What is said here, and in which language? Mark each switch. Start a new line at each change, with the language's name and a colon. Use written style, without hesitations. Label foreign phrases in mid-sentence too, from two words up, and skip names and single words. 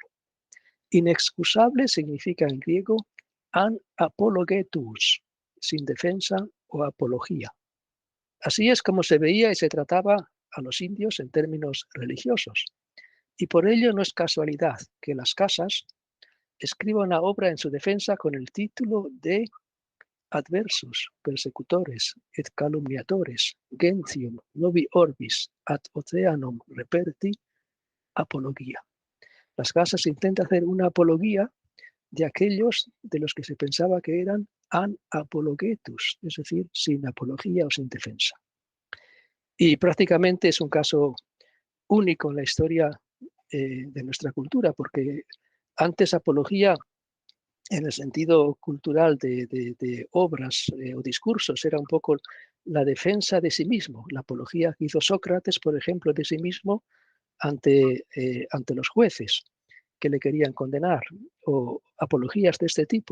Spanish: Inexcusable significa en griego an apologetus, sin defensa o apología. Así es como se veía y se trataba a los indios en términos religiosos. Y por ello no es casualidad que Las Casas escriba una obra en su defensa con el título de
Latin: Adversus, persecutores, et calumniatores, gentium novi orbis, ad oceanum reperti,
Spanish: apología. Las Casas intenta hacer una apología de aquellos de los que se pensaba que eran anapologetus, es decir, sin apología o sin defensa. Y prácticamente es un caso único en la historia de nuestra cultura, porque antes apología, en el sentido cultural de obras o discursos, era un poco la defensa de sí mismo, la apología que hizo Sócrates, por ejemplo, de sí mismo ante los jueces que le querían condenar, o apologías de este tipo.